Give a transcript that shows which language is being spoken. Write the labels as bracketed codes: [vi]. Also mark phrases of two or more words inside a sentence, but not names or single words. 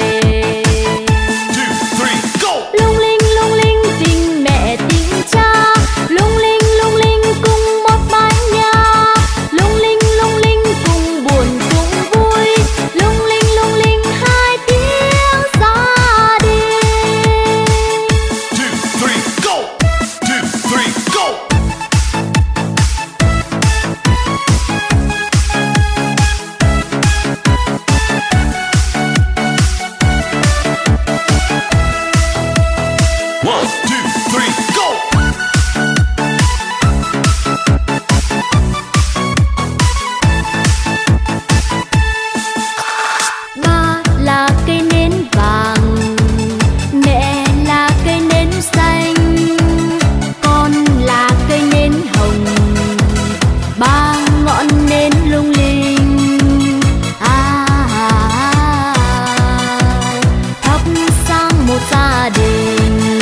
[vi] Lung linh tình mẹ tình cha, lung linh cùng một mái nhà, lung linh cùng buồn cùng vui, lung linh hai tiếng gia đình. [en] 2, 3, go! 2, 3, go! One, two, three, go! [vi] Ba là cây nến vàng, mẹ là cây nến xanh, con là cây nến hồng, ba ngọn nến lung linh. Thắp sang một gia đình.